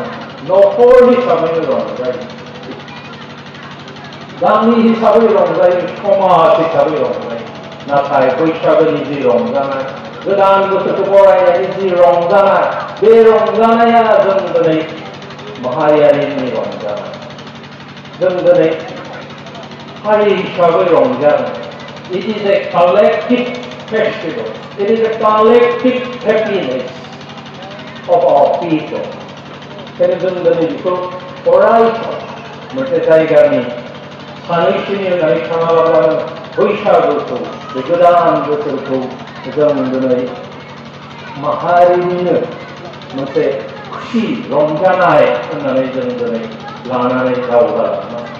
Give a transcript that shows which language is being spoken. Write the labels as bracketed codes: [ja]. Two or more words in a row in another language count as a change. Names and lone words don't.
[brx] न'खर हिसाबैनो रंजायो, गामि हिसाबै रंजायो, समाज हिसाबै रंजायो। नाथाय बैसागोनि जि रंजानाय, गोदान बोसोरखौ बरायनायनि जि रंजानाय, बे रंजानाया जों दिनै माहारियारिनि रंजानाय। जों दिनै हारि हिसाबै रंजानाय। [en] It is a collective festival. It is a collective happiness of our people. [brx] जों दिनै बेखौ अरायसम मोनसे जायगानि सानैसोनि होननानै थाङाब्लानो बैसागुखौ, बे गोदान बोसोरखौ जों दिनै माहारिनिनो मोनसे खुसि रंजानाय होननानै जों दिनै लानानै दावगालांनो